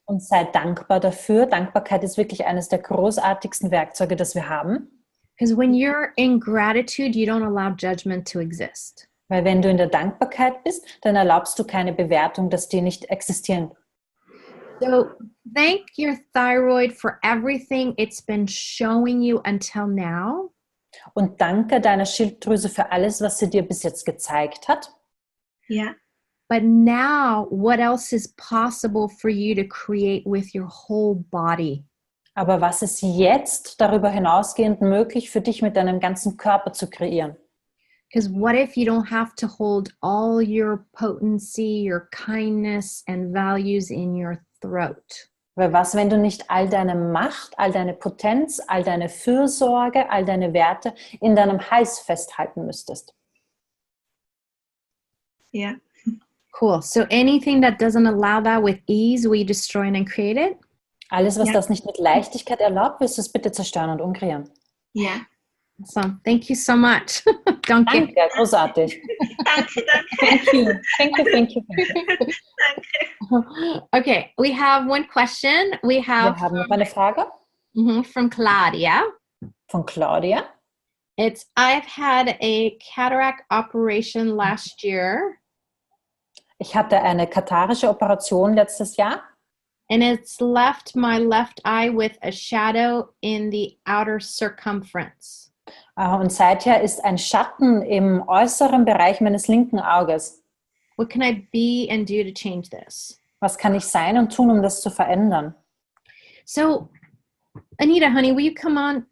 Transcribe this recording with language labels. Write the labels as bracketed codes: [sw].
[de] und sei dankbar dafür. Dankbarkeit ist wirklich eines der großartigsten Werkzeuge, das wir haben. [en] Because when you're in gratitude, you don't allow judgment to exist. [de] Weil wenn du in der Dankbarkeit bist, dann erlaubst du keine Bewertung, dass die nicht existieren. [en] So thank your thyroid for everything it's been showing you until now. [de] Und danke deiner Schilddrüse für alles, was sie dir bis jetzt gezeigt hat. Ja, [en] But now, what else is possible for you to create with your whole body? [de] Aber was ist jetzt darüber hinausgehend möglich für dich mit deinem ganzen Körper zu kreieren? [en] Because what if you don't have to hold all your potency, your kindness, and values in your throat? [de] Weil was, wenn du nicht all deine Macht, all deine Potenz, all deine Fürsorge, all deine Werte in deinem Hals festhalten müsstest? ja. [en] Cool. So anything that doesn't allow that with ease, will you destroy and uncreate it? [de] Alles, was Ja. das nicht mit Leichtigkeit erlaubt, wirst du es bitte zerstören und umkreieren. Ja. [en] Awesome. Thank you so much. Don't get [de] Danke, großartig. Danke. [en] Thank you. [de] Danke. [en] Okay, we have one question. We have [de] Wir haben noch eine Frage [en] from Claudia. [de] von Claudia. [en] It's, I've had a cataract operation last year, [de] Ich hatte eine katarische Operation letztes Jahr [en] and it's left my left eye with a shadow in the outer circumference. [de] und seither ist ein Schatten im äußeren Bereich meines linken Auges. [en] What can I be and do to change this? [de] Was kann ich sein und tun, um das zu verändern? [en] So, Anita, honey, will you come on?